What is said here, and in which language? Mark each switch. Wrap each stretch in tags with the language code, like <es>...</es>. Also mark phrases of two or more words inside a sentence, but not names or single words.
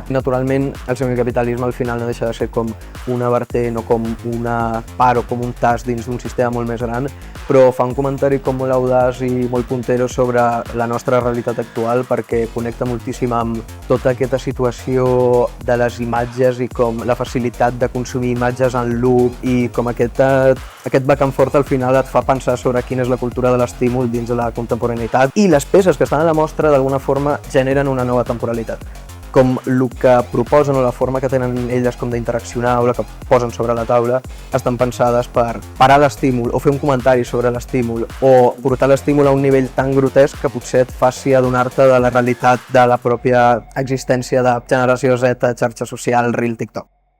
<ca>Naturalment, el semicapitalisme al final no deixa de ser com una vertent o com una part o com un tas dins d'un sistema molt més gran, però fa un comentari com molt audaç i molt puntero sobre la nostra realitat actual perquè connecta moltíssim amb tota aquesta situació de les imatges i com la facilitat de consumir imatges en loop i com aquest</ca> <en>back and forth</en> <ca>al final et fa pensar sobre quina és la cultura de l'estímul dins de la contemporaneïtat i les peces que estan a la mostra d'alguna forma generen una nova temporalitat. Com el que proposen o la forma que tenen elles com d'interaccionar o la que posen sobre la taula estan pensades per parar l'estímul o fer un comentari sobre l'estímul o portar l'estímul a un nivell tan grotesc que potser et faci adonar-te de la realitat de la pròpia existència de generació Z, xarxa social, Reel, TikTok.</ca>